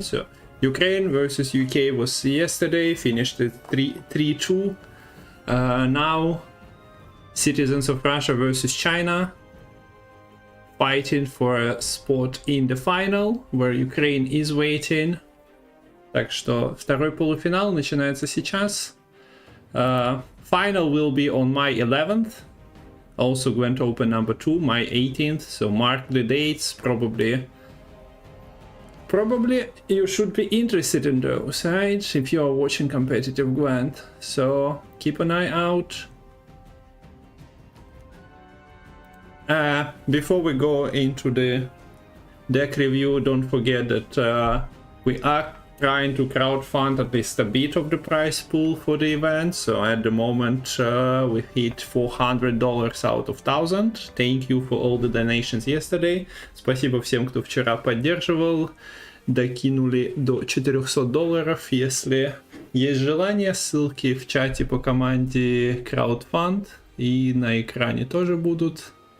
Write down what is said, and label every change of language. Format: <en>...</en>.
<en>So Ukraine versus UK was yesterday, finished at 3-2. Now Citizens of Russia versus China, fighting for a spot in the final, where Ukraine is waiting.</en> <ru>Так что второй полуфинал начинается сейчас.</ru> <en>Final will be on May 11th. Also Gwent Open number 2, May 18th. So mark the dates. Probably you should be interested in those, right? If you are watching competitive Gwent. So keep an eye out. Before we go into the deck review, don't forget that we are trying to crowdfund at least a bit of the prize pool for the event. So at the moment we hit $400 out of 1000. Thank you for all the donations yesterday.</en> <ru>Спасибо всем, кто вчера поддерживал. Докинули до $400. Если есть желание, ссылки в чате по команде crowdfund и на экране тоже будут.</ru>